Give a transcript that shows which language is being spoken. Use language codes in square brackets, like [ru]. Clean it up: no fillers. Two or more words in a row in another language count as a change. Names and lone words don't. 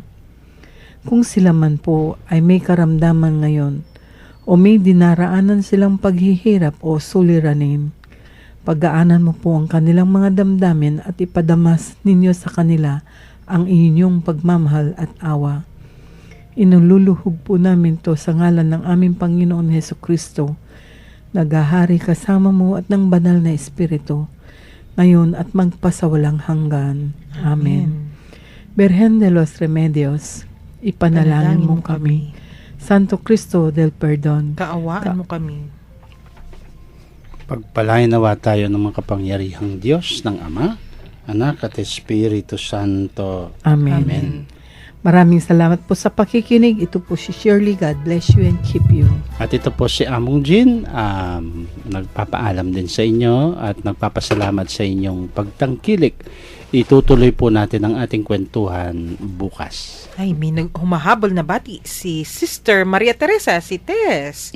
[tl] Kung sila man po ay may karamdaman ngayon o may dinaraanan silang paghihirap o suliranin, pagaanan mo po ang kanilang mga damdamin at ipadamas ninyo sa kanila ang inyong pagmamahal at awa. Inululuhog po namin to sa ngalan ng aming Panginoon Hesukristo, naghahari kasama mo at ng banal na Espiritu, ngayon at magpasawalang hanggan. Amen. Birhen de los Remedios, ipanalangin mo kami. Santo Cristo del Perdon, Kaawaan mo kami. Pagpalain nawa tayo ng makapangyarihang Diyos ng Ama, Anak at Espiritu Santo. Amen. Amen. Maraming salamat po sa pakikinig. Ito po si Shirley. [en] God bless you and keep you. [tl] At ito po si Among Jean, nagpapaalam din sa inyo at nagpapasalamat sa inyong pagtangkilik. Itutuloy po natin ang ating kwentuhan bukas. Ay, may humahabol na bati. Si Sister Maria Teresa, si Tess.